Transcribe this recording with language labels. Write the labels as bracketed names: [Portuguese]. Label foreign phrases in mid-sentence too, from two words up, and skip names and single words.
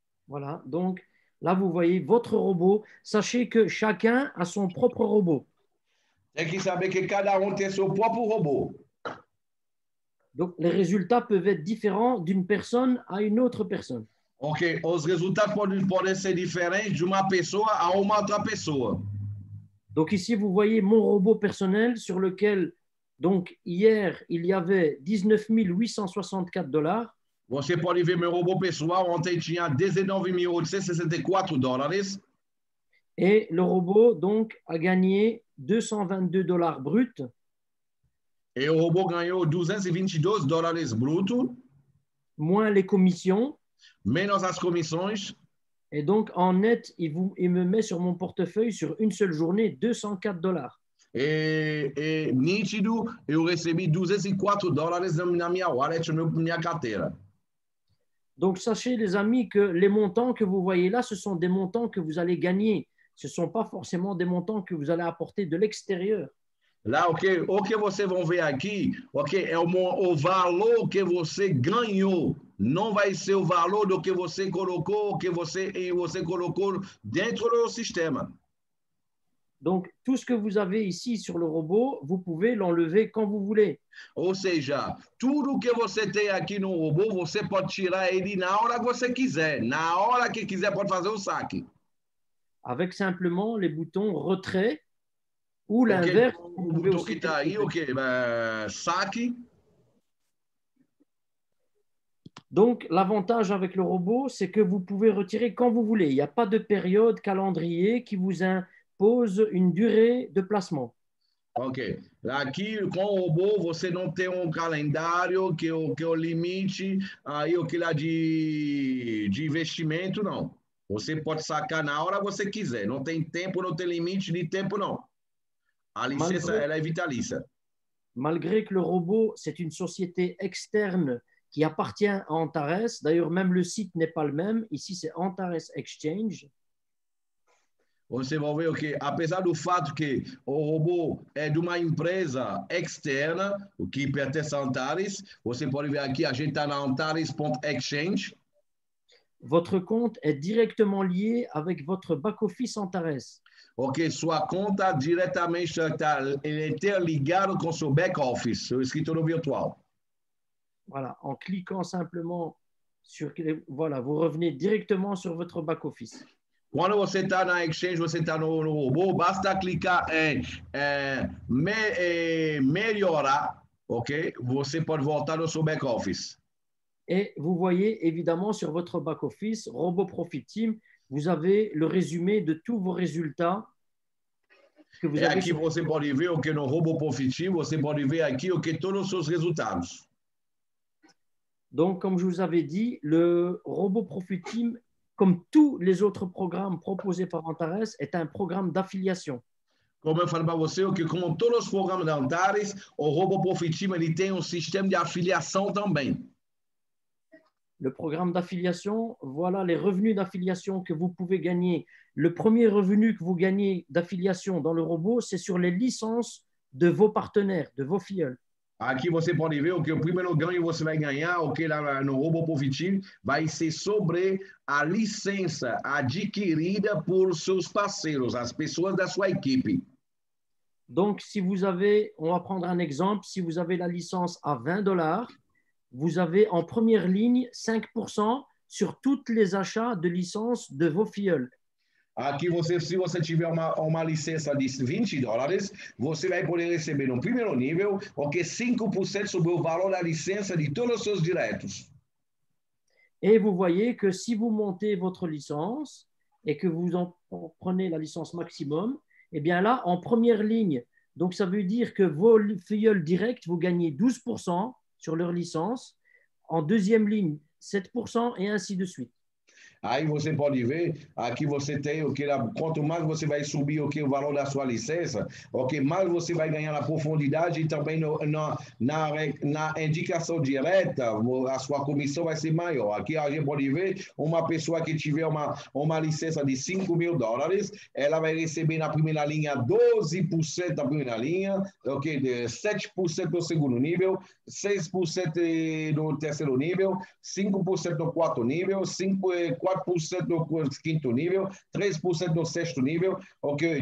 [French] Voilà, donc là, vous voyez votre robot. Sachez que chacun a son propre robot. [Portuguese] Tem que saber que cada tem seu próprio robô. [French] Donc, les résultats peuvent être différents d'une personne à une autre personne. [Portuguese] Ok, os resultados podem ser diferentes de uma pessoa a uma outra pessoa. [French] Donc ici, vous voyez mon robot personnel sur lequel, donc hier, il y avait 19 864 $. [Portuguese] Você pode ver meu robô pessoal, ontem tinha 19.864 dólares. [French] Et le robot, donc, a gagné 222 $ bruts. [Portuguese] E o robô ganhou 222 dólares bruto, [French] moins les commissions. [Portuguese] menos as comissões. [French] Et donc, en net, il me met sur mon portefeuille, sur une seule journée, 204 $. [Portuguese] E nítido, eu recebi 204 dólares na minha wallet, na minha carteira. [French] Donc, sachez, les amis, que les montants que vous voyez là, ce sont des montants que vous allez gagner. Ce ne sont pas forcément des montants que vous allez apporter de l'extérieur. [Portuguese] Lá, o que vocês vão ver aqui, é o valor que você ganhou. Não vai ser o valor do que você colocou, que você colocou dentro do sistema. [French] Donc, tout ce que vous avez ici sur le robot, vous pouvez l'enlever quand vous voulez. [Portuguese] Ou seja, tudo que você tem aqui no robô, você pode tirar ele na hora que você quiser. Na hora que quiser, pode fazer o saque. [French] Avec simplement les boutons retrait ou l'inverse. [Portuguese] O botão que está aí, saque. [French] Donc, l'avantage avec le robot, c'est que vous pouvez retirer quand vous voulez. Il n'y a pas de période calendrier qui vous impose une durée de placement. Ok. [Portuguese] Aqui, com o robô, você não tem calendário que o limite aí o que lá de investimento, não. Você pode sacar na hora que você quiser. Não tem tempo, não tem limite de tempo, não. A licença, ela é vitalícia. [French] Malgré que le robot, c'est une société externe qui appartient à Antares. D'ailleurs, même le site n'est pas le même. Ici, c'est Antares Exchange. [Portuguese] Você vai ver o que, apesar do fato que o robô é de uma empresa externa, o que pertence a Antares, você pode ver aqui, a gente está na Antares.exchange. [French] Votre compte est directement lié avec votre back-office Antares. [Portuguese] Ok, sua conta diretamente está interligado com seu back-office, seu escritório virtual. [French] Voilà, en cliquant simplement sur... Voilà, vous revenez directement sur votre back-office. [Portuguese] Quando você está na Exchange, você está no robô, basta clicar em melhorar, ok? Você pode voltar no seu back-office. [French] Et vous voyez évidemment sur votre back-office, Robot Profit Team, vous avez le résumé de tous vos résultats que vous avez. [Portuguese] Aqui você pode ver o que no Robot Profit Team, você pode ver aqui o que todos os seus resultados. [French] Donc, comme je vous avais dit, le Robot Profit Team, comme tous les autres programmes proposés par Antares, est un programme d'affiliation. [Portuguese] Como eu falei para você, que como todos os programas da Antares, o Robot Profit Team ele tem système de afiliação também. [French] Le programme d'affiliation, voilà les revenus d'affiliation que vous pouvez gagner. Le premier revenu que vous gagnez d'affiliation dans le robot, c'est sur les licences de vos partenaires, de vos filleuls. [Portuguese] Aqui você pode ver o que o primeiro ganho você vai ganhar, o que lá no Robot Profit Team vai ser sobre a licença adquirida por seus parceiros, as pessoas da sua equipe. [French] Donc, si vous avez, on va prendre un exemple, si vous avez la licence à 20 $, vous avez en première ligne 5% sur tous les achats de licences de vos filleuls. [Portuguese] Aqui, se você tiver uma licença de 20 $, você vai poder receber no primeiro nível, o que 5% sobre o valor da licença de todos os seus diretos. [French] Et vous voyez que si vous montez votre licence et que vous en prenez la licence maximum, eh bien là, en première ligne, donc ça veut dire que vos filleuls directs, vous gagnez 12% sur leur licence, en deuxième ligne, 7% et ainsi de suite. [Portuguese] Aí você pode ver, aqui você tem o que quanto mais você vai subir o valor da sua licença, mais você vai ganhar na profundidade e também na indicação direta, a sua comissão vai ser maior. Aqui a gente pode ver uma pessoa que tiver uma licença de $5.000, ela vai receber na primeira linha 12% da primeira linha, 7% no segundo nível, 6% no terceiro nível, 5% no quarto nível, 4% 4% no quinto nível, 3% no sexto nível, ok?